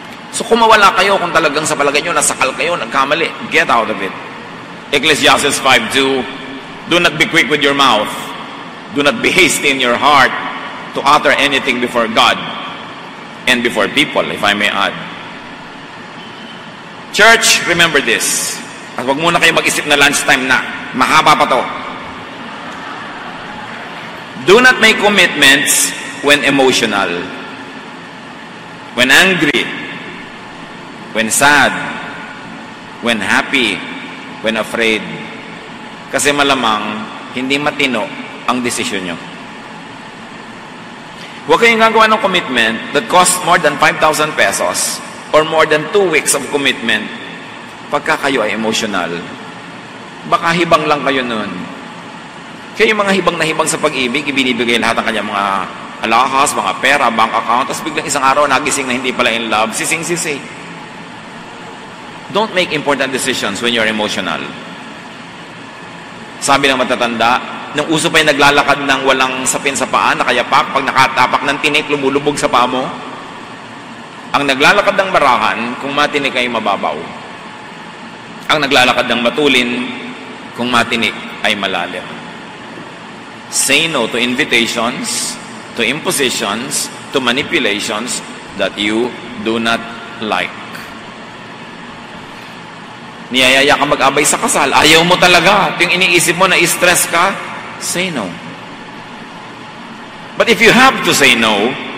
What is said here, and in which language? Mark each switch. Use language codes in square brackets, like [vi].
[tl] So kung mawala kayo, kung talagang sa palagay nyo, nasakal kayo, nagkamali, [en] get out of it. Ecclesiastes 5:2, do not be quick with your mouth. Do not be hasty in your heart to utter anything before God and before people, if I may add. Church, remember this. [tl] At huwag muna kayo mag-isip na lunchtime na. Mahaba pa to. [en] Do not make commitments when emotional, when angry, when sad, when happy, when afraid. [tl] Kasi malamang, hindi matino ang desisyon nyo. Huwag kayong gagawa ng [en] commitment that cost more than 5,000 pesos or more than 2 weeks of commitment [tl] pagka kayo ay emotional. Baka hibang lang kayo nun. Kaya yung mga hibang na hibang sa pag-ibig, ibinibigay lahat ng kanyang mga alahas, mga pera, bank account, tapos biglang isang araw nagising na hindi pala in love, sising-sisi. [en] Don't make important decisions when you're emotional. [tl] Sabi ng matatanda, nung uso pa yung naglalakad ng walang sapin sa paa, nakayapak, pag nakatapak ng tinik, lumulubog sa paa mo. Ang naglalakad ng barahan, kung matinik ay mababaw. Ang naglalakad ng matulin, kung matinik ay malalim. [en] Say no to invitations, to impositions, to manipulations that you do not like. [tl] Niyayaya ka mag-abay sa kasal, ayaw mo talaga. Ito yung iniisip mo na stress ka, [en] say no. But if you have to say no,